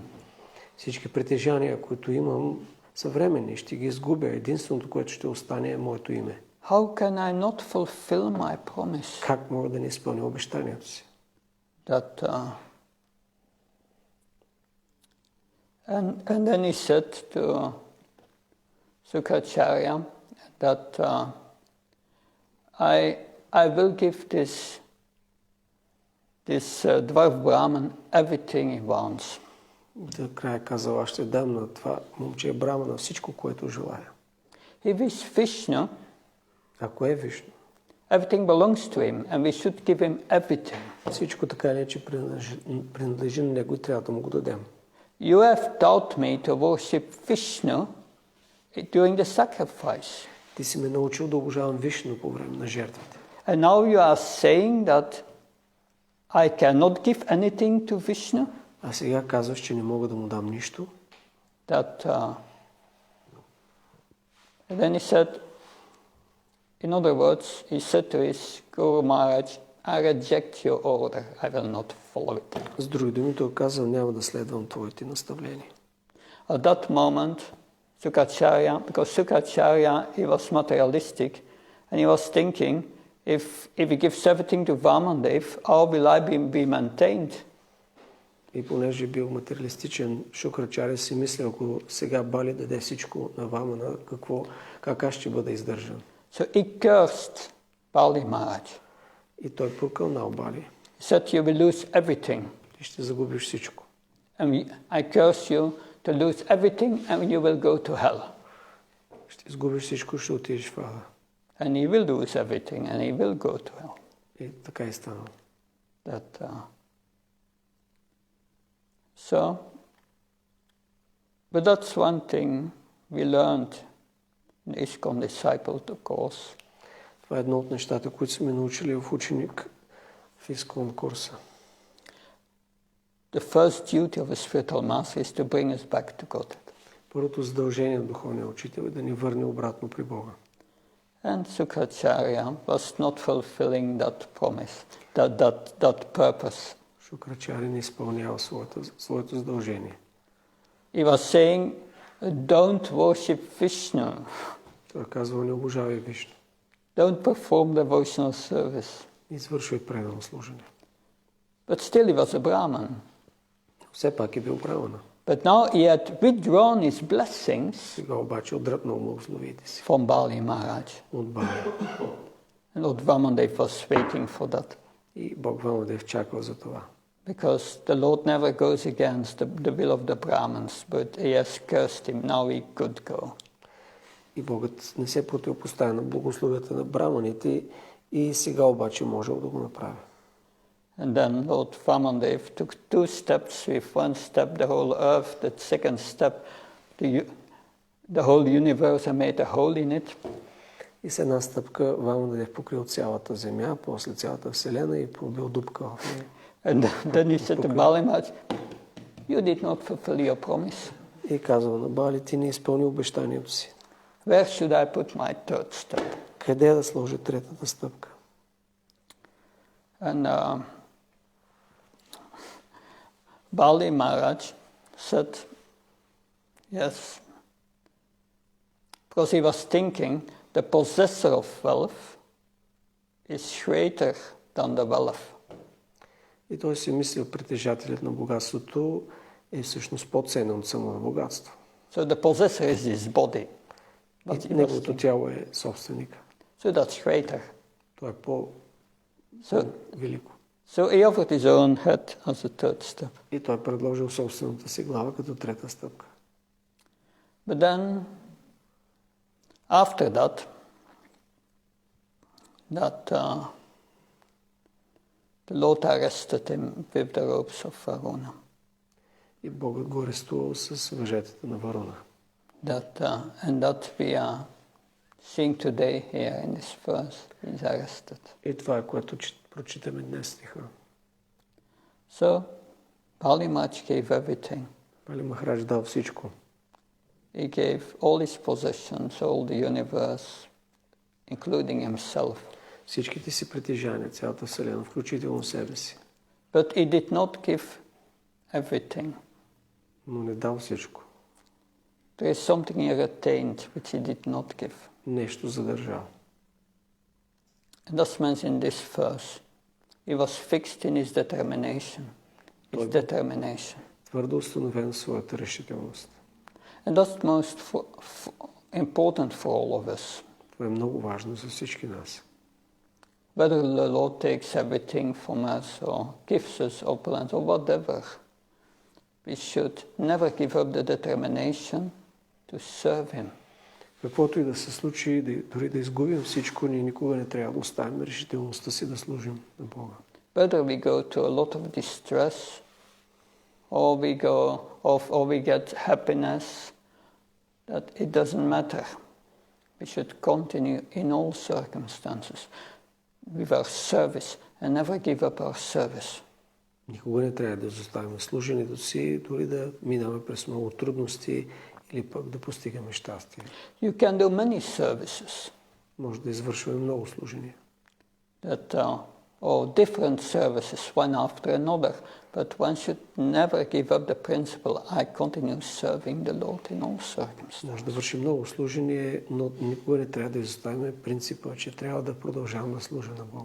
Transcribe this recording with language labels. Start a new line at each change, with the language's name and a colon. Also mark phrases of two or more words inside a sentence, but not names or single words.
Bulgarian: Всички притежания, които имам, са временни, ще ги изгубя. Единственото, което ще остане, е моето име.
English: How can I not fulfill my promise?
Bulgarian: Как мога да не изпълня обещанието си?
English: And then he said to Shukracharya that I will give this dwarf Brahman everything he wants.
Bulgarian: До края казал, аз ще дам на това момче Брамана всичко, което желая.
English: He is Vishnu.
Bulgarian: Ако е Вишну,
English: Everything belongs to him and we should give him everything.
Bulgarian: всичко така ли, че принадлежи на него и трябва да му го дадем.
English: You have taught me to worship Vishnu during the sacrifice.
Bulgarian: Ти си ме научил да обожавам Вишну по време на жертвите.
English: And now you are saying that I cannot give anything to Vishnu?
Bulgarian: А сега казваш, че не мога да му дам нищо.
English: That, and then he said, in other words, he said to his Guru Maharaj, I reject your order, I will not follow it.
Bulgarian: С други думи, той казал, няма да следвам твоите наставления.
English: At that moment, Shukracharya, because Shukracharya, he was materialistic, and he was thinking, if he gives everything to Vamandev, how will I be maintained?
Bulgarian: И понеже бил материалистичен, Шукрачаря си мисля, ако сега Бали даде всичко на Вамана, как аз ще бъда издържан?
English: So he cursed Bali Maharaj.
Bulgarian: И той прокълнал Бали.
English: He said, you will lose everything.
Bulgarian: Ти ще загубиш всичко.
English: And I curse you to lose everything and you will go to hell.
Bulgarian: Ще изгубиш всичко, ще отидеш в ада.
English: And he will lose everything and he will go to hell.
Bulgarian: И така и стана.
English: But that's one thing we learned in ISKCON Discipled course.
Bulgarian: Това е едно от нещата, които сме научили в ученик в ISKCON курса.
English: The first duty of a spiritual master is to bring us back to God.
Bulgarian: Първото задължение на духовния учител е да ни върне обратно при Бога.
English: And Shukracharya was not fulfilling that promise, that purpose.
Bulgarian: Шукрачаря не изпълнява своето задължение.
English: He was saying, don't worship Vishnu.
Bulgarian: Той казва, не обожавай Вишну.
English: Don't perform devotional service.
Bulgarian: Не извършвай предано служение.
English: But still he was a Brahman.
Bulgarian: Все пак е бил Брамана.
English: But now he had withdrawn his blessings.
Bulgarian: Сега обаче отдръпнал благословиите си.
English: From Bali Maharaj.
Bulgarian: От Бали.
English: And Lord Vamandev was waiting for that.
Bulgarian: И Бог Вамадев чакал за това.
English: Because the Lord never goes against the will of the Brahmins, but he has cursed him. Now he could go.
Bulgarian: И Богът не се противопоставя на благословията на браманите и сега обаче можел да го направи.
English: And then Lord Vamandev took 2 steps. With 1 step the whole earth, the second step the whole universe and made a hole in it.
Bulgarian: И с една стъпка Вамадев покрил цялата земя, после цялата вселена и пробил дупка в нея.
English: And then he said to Bali Maharaj, you did not fulfill your promise.
Bulgarian: И казва на Бали, ти не изпълни обещанието си.
English: Where should I put my 3rd step?
Bulgarian: Къде да сложи третата стъпка?
English: And Bali Maharaj said, yes, because he was thinking the possessor of wealth is greater than the wealth.
Bulgarian: И той си мислил, притежателят на богатството е всъщност по-ценен от самото богатство.
English: So the possessor is his body.
Bulgarian: Неговото тяло е собственика.
English: So that's greater.
Bulgarian: Това е по-велико.
English: So he offered his own head as a 3rd step.
Bulgarian: И той предложил собствената си глава като трета стъпка.
English: But then, after that the Lord arrested him with the ropes of Varuna.
Bulgarian: И Богът го арестувал с въжетата на Варуна.
English: And that we are seeing today here in this verse. He's arrested.
Bulgarian: И това е, което прочитаме днес стиха.
English: So, Bali Maharaj gave everything.
Bulgarian: Бали Махарадж дал всичко.
English: He gave all his possessions, all the universe, including himself.
Bulgarian: Всичките си притежания, цялата вселена, включително себе си.
English: But he did not give everything.
Bulgarian: Но не дал всичко.
English: There is something he retained which he did not give.
Bulgarian: Нещо задържал.
English: And that's mentioned in this verse. He was fixed in his determination.
Bulgarian: Твърдо установен в своята решителност.
English: And that's most important for all of us.
Bulgarian: Това е много важно за всички нас.
English: Whether the Lord takes everything from us or gives us opulence or whatever, we should never give up the determination to serve Him.
Bulgarian: Каквото и да се случи, дори да изгубим всичко, ние никога не трябва да оставим решителността си да служим на Бога.
English: Whether we go to a lot of distress or we get happiness, that it doesn't matter. We should continue in all circumstances with our service and never give up our service.
Bulgarian: Никога не трябва да изоставим служенето си, дори да минаме през много трудности или пък да постигаме щастие.
English: You can do many services.
Bulgarian: Може да извършваме много служения.
English: Or different services, one after another, but one should never give up the principle, I continue serving the Lord in all circumstances.
Bulgarian: Може да вършим много служения, но никога не трябва да изоставим принципа, че трябва да продължавам да служа на Бога.